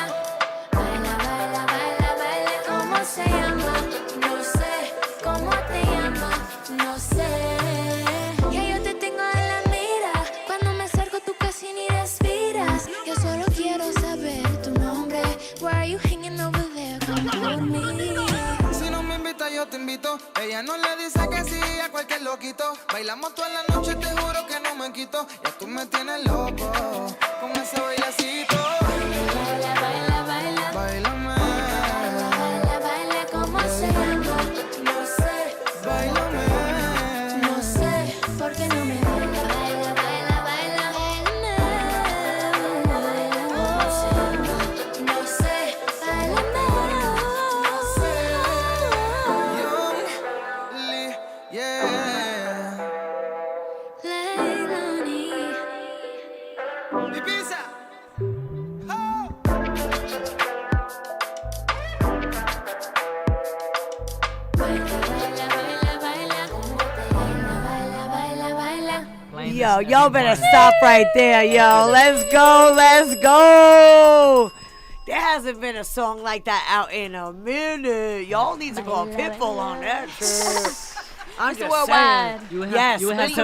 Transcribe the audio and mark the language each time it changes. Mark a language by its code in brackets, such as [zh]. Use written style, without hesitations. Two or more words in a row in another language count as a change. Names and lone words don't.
[es] Baila, baila, baila, baila, ¿cómo se llama? No sé, ¿cómo te llamas? No sé. Ya yo te tengo en la mira, cuando me acerco tú casi ni respiras. Yo solo quiero saber tu nombre. [en] Why are you hanging over there? Come hold me. [es] Si no me invita, yo te invito. Ella no le dice que sí a cualquier loquito. Bailamos toda la noche, te juro que no me quito. Ya tú me tienes loco con ese bailecito. Baila, baila, baila. Bailame, Baila, baila, ¿cómo se llama? No sé, bailame. no sé, ¿por qué no me baila? Baila, baila, baila. Baila, ¿cómo se llama? No sé, bailame. No sé. [en] Young Lee, yeah. Lailani. Ibiza. [es] Baila, baila, baila, baila. ¿Cómo te llama? Baila, baila, baila. [en] Playing Yo, this y'all every better morning. stop right there, yo. Let's go, let's go. There hasn't been a song like that out in a minute. Y'all need to call Pitbull on that shit. I'm Mr. just Worldwide. saying. You would have, Yes, you would have